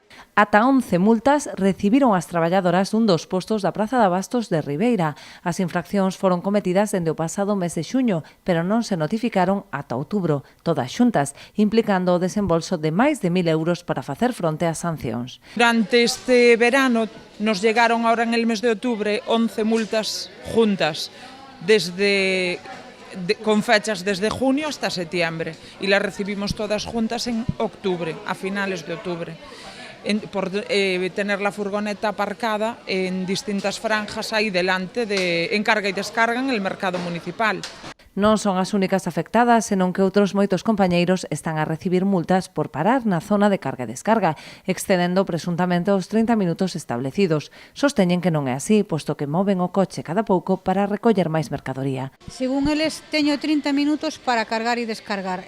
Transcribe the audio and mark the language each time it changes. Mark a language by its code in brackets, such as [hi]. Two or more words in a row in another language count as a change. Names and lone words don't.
[gl] Ata 11 multas recibiron as traballadoras dun dos postos da Praza de Abastos de Ribeira. As infraccións foron cometidas dende o pasado mes de xuño, pero non se notificaron ata outubro, todas xuntas, implicando o desembolso de máis de 1.000 euros para facer fronte ás sancións. [es] Durante este verano nos llegaron ahora en el mes de octubre 11 multas juntas, con fechas desde junio hasta septiembre, y las recibimos todas juntas en octubre, a finales de octubre, por tener la furgoneta aparcada en distintas franjas ahí delante en carga y descarga en el mercado municipal. [gl] Non son as únicas afectadas, senón que outros moitos compañeiros están a recibir multas por parar na zona de carga e descarga, excedendo presuntamente os 30 minutos establecidos. Sosteñen que non é así, posto que moven o coche cada pouco para recoller máis mercadoría. Según eles, teño 30 minutos para cargar e descargar.